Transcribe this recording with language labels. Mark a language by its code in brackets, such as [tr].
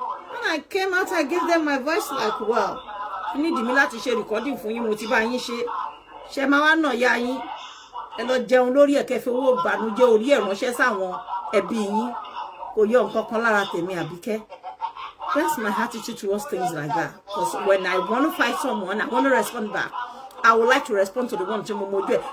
[en] When I came out, I gave them my voice like, wow. You need me [yo] láti ṣe recording fún yín mo ti bá yín ṣe. Ṣé máa wá náà ya yín ẹ lọ jẹun lórí ẹ̀kẹ́ fi owó ìbànújẹ́ orí ẹ̀ ránṣẹ́ sáwọn ẹbí yín kò yọ nǹkan kan lára tèmi Àbíkẹ́. [en] That's my attitude towards things like that. Because when I want to fight someone, I want to respond back. I would like to respond to the one [yo] tí mo mojú ẹ̀.